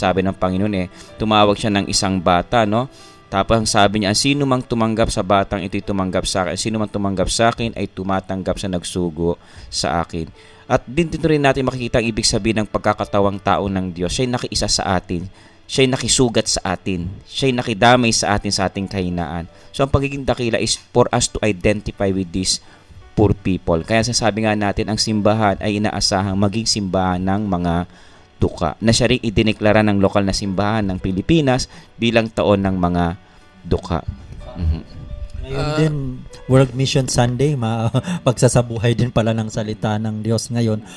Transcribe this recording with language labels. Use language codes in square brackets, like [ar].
[tl] Sabi ng Panginoon, tumawag siya ng isang bata, no. Tapos ang sabi niya, sino mang tumanggap sa batang ito'y tumanggap sa akin. Sino mang tumanggap sa akin ay tumatanggap sa nagsugo sa akin. At dito rin natin makikita ang ibig sabihin ng pagkakatawang tao ng Diyos. Siya'y nakiisa sa atin. Siya'y nakisugat sa atin. Siya'y nakidamay sa atin sa ating kahinaan. [en] So [tl] ang pagiging dakila [en] is for us to identify with these poor people. [tl] Kaya sasabi nga natin, ang simbahan ay inaasahang maging simbahan ng mga duka, na siya rin idineklara ng lokal na simbahan ng Pilipinas bilang taon ng mga duka. Ngayon din, World Mission Sunday, pagsasabuhay din pala ng salita ng Diyos ngayon.